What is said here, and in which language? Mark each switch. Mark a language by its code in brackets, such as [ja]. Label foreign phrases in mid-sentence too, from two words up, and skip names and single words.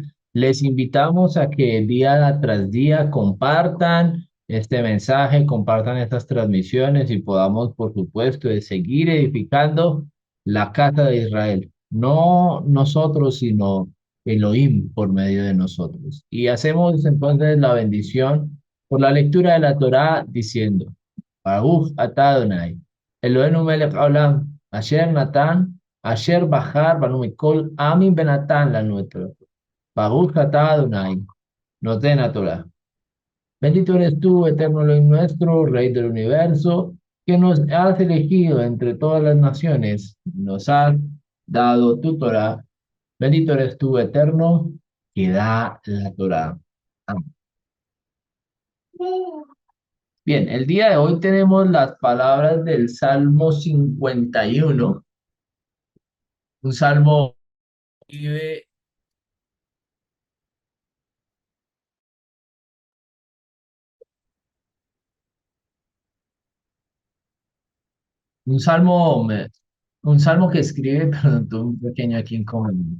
[es] Les invitamos a que día tras día compartan este mensaje, compartan estas transmisiones y podamos, por supuesto, de seguir edificando la casa de Israel. No nosotros, sino Elohim por medio de nosotros. Y hacemos entonces la bendición por la lectura de la Torá diciendo. [he] ברוך אתה אדוני, אלוהינו מלך העולם, אשר נתן, אשר בחר בנו מכל עמים ונתן לנו את תורה. ברוך אתה אדוני, נותן תורה. [es] Bendito eres tú, eterno Elohim nuestro, Rey del universo, que nos has elegido entre todas las naciones, nos has dado tu Torah. Bendito eres tú, eterno, que da la Torah. Amén. Bien, el día de hoy tenemos las palabras del Salmo 51, un salmo, un salmo, un salmo que escribe, perdón, tuve un pequeño aquí inconveniente.